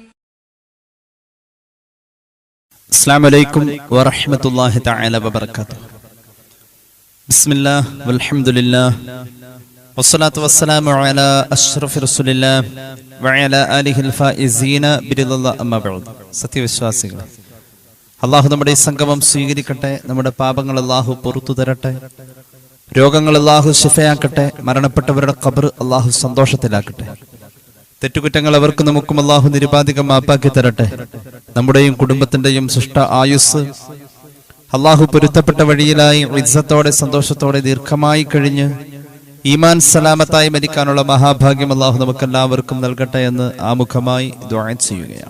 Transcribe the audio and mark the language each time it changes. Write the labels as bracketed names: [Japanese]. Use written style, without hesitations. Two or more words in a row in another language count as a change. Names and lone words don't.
[Arabic] السلام عليكم ورحمة الله تعالى وبركاته. بسم الله والحمد لله والصلاة والسلام على أشرف رسول الله وعلى آله الفائزين برضا الله أما بعد. [Malayalam] സത്യവിശ്വാസികളെ, അള്ളാഹു നമ്മുടെ ഈ സംഗമം സ്വീകരിക്കട്ടെ. നമ്മുടെ പാപങ്ങൾ അള്ളാഹു പുറത്തു തരട്ടെ. രോഗങ്ങൾ അള്ളാഹു ശിഫയാക്കട്ടെ. മരണപ്പെട്ടവരുടെ ഖബർ അള്ളാഹു സന്തോഷത്തിലാക്കട്ടെ. തെറ്റുകുറ്റങ്ങൾ അവർക്കും നമുക്കും അള്ളാഹു നിരുപാധികം മാപ്പാക്കി തരട്ടെ. നമ്മുടെയും കുടുംബത്തിന്റെയും സൃഷ്ട ആയുസ് അള്ളാഹു പൊരുത്തപ്പെട്ട വഴിയിലായി ഇസ്സത്തോടെ സന്തോഷത്തോടെ ദീർഘമായി കഴിഞ്ഞ് ഈമാൻ സലാമത്തായി മരിക്കാനുള്ള മഹാഭാഗ്യം അള്ളാഹു നമുക്കെല്ലാവർക്കും നൽകട്ടെ എന്ന് ആമുഖമായി ദുആ ചെയ്യുകയാണ്.